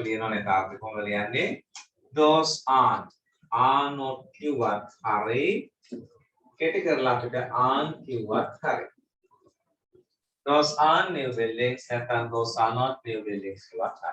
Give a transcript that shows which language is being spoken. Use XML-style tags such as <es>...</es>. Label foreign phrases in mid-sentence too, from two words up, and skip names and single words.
<en>Those aren't. are not</en> <si>කිව්වත් හරි. කෙටි කරලා අපිට are කිව්වත් හරි.</si> <en>Those are new buildings and those are not new buildings</en> <si>කිව්වත් හරි.</si>